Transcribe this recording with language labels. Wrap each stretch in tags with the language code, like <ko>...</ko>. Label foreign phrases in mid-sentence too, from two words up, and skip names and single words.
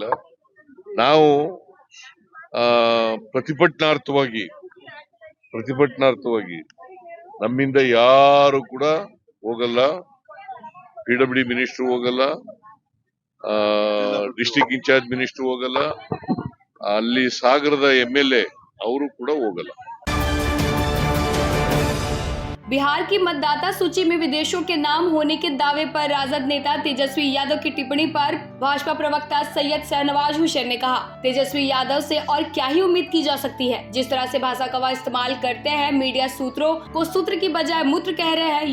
<kn>ನಾವು ಪ್ರತಿಭಟನಾರ್ಥವಾಗಿ ನಮ್ಮಿಂದ ಯಾರು ಕೂಡ ಹೋಗಲ್ಲ.</kn> <en>PWD minister</en> <kn>ಹೋಗಲ್ಲ,</kn> <en>district in-charge minister</en> <kn>ಹೋಗಲ್ಲ, ಅಲ್ಲಿ ಸಾಗರದ MLA ಅವರು ಕೂಡ ಹೋಗಲ್ಲ.</kn> <hi>बिहार की मतदाता सूची में विदेशों के नाम होने के दावे पर राजद नेता तेजस्वी यादव की टिप्पणी पर भाजपा प्रवक्ता सैयद शाहनवाज हुसैन ने कहा, तेजस्वी यादव से और क्या ही उम्मीद की जा सकती है। जिस तरह से भाषा का वह इस्तेमाल करते हैं, मीडिया सूत्रों को सूत्र की बजाय मूत्र कह रहे हैं।</hi>